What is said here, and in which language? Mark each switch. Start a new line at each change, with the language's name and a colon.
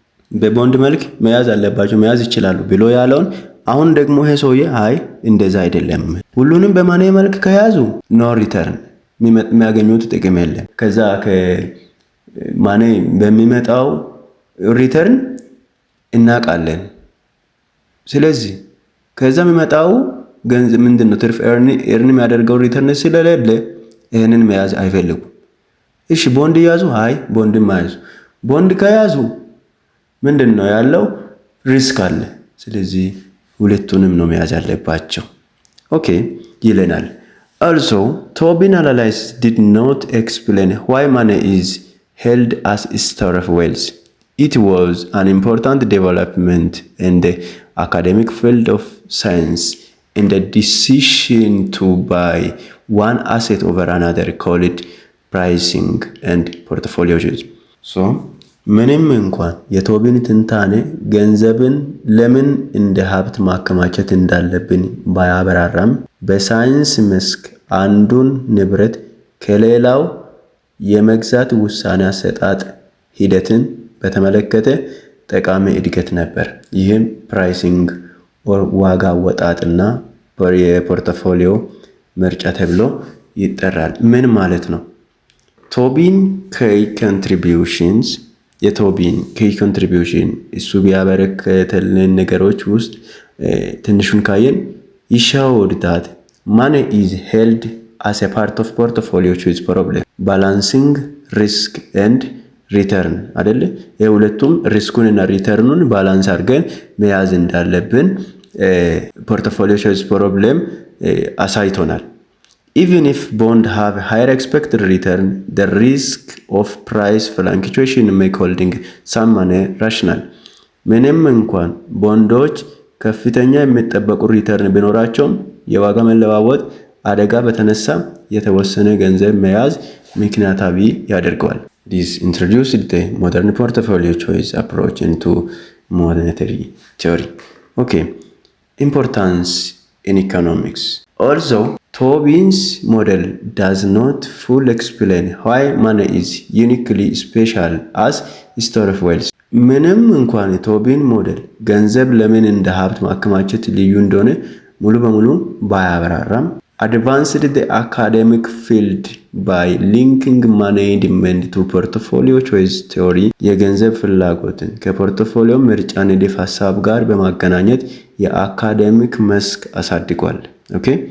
Amharic: በቦንድ መልክ መያዝ አለባቸው መያዝ ይችላሉ ብሎ ያለውን አሁን ደግሞ ይሄ ሰውዬ አይ እንደዛ አይደለም፣ ሁሉንም በማኔ መልክ ከያዙ ኖ ሪተርን የሚያገኙት ጥቅም የለም። ከዛ ከማኔ በሚመጣው ሪተርን እናውቃለን። ስለዚህ ከዛ የሚመጣው ገንዘብ ምንድነው? ትርፍ ኤርን የሚያደርገው ሪተርን ስለሌለ ይሄንን መያዝ አይፈልጉም። እሺ ቦንድ ያዙ? አይ ቦንድ ማያዙ። ቦንድ ከያዙ ምንድነው ያለው? ሪስክ አለ። ስለዚህ ሁለቱንም ነው መያዝ ያለባቸው። ኦኬ ይለናል።
English: Also Tobin analysis did not explain why money is held as a store of wealth. It was an important development in the academic field of science in the decision to buy one asset over another called pricing and portfolio use.
Amharic: So ምንም እንኳን የቶቢን ትንታኔ ገንዘብን ለምን እንደ ሀብት ማከማቸት እንዳለብን ባያበራራም በሳይንስ መስክ አንዱን ንብረት ከሌላው የመግዛት ውሳኔ አሰጣጥ ሂደትን በተመለከተ ጠቃሚ እድገት ነበር። ይህም ፕራይሲንግ ዋጋ አወጣጥና የፖርትፎሊዮ ምርጫ ተብሎ ይጠራል። ምን ማለት ነው?
English: ቶቢን key contributions የቶቢን key contribution
Amharic: እሱ ቢያበረከተልን ነገሮች ውስጥ ትንሹን ካየን
English: he showed that money is held as a part of portfolio choice problem balancing risk and return አይደለ?
Amharic: የሁለቱም ሪስኩን እና ሪተርኑን ባላንስ አድርገን መያዝ እንዳለብን portfolio choice problem አሳይቶናል።
English: Even if bonds have higher expected return, the risk of price fluctuation make holding some money rational.
Amharic: ምንም እንኳን ቦንዶች ከፍተኛ የሚጠበቁ ሪተርን ቢኖራቸውም የዋጋ መለዋወጥ አደጋ በተነሳ የተወሰነ ገንዘብ መያዝ ምክንያታዊ ያደርገዋል።
English: This introduced the modern portfolio choice approach into monetary theory. Okay, importance in economics. Although Tobin's model does not fully explain why money is uniquely special as store of wealth.
Amharic: ምንም እንኳን የቶቢን ሞዴል ገንዘብ ለምን እንደ ሀብት ማከማቸት ልዩ እንደሆነ ሙሉ በሙሉ ባያብራራም
English: advanced the academic field by linking money demand to portfolio choice theory
Amharic: የገንዘብ ፍላጎትን ከፖርትፎሊዮ ምርጫ ንድፍ ሐሳብ ጋር በማገናኘት የአካዴሚክ መስክ አሳድጓል። ኦኬ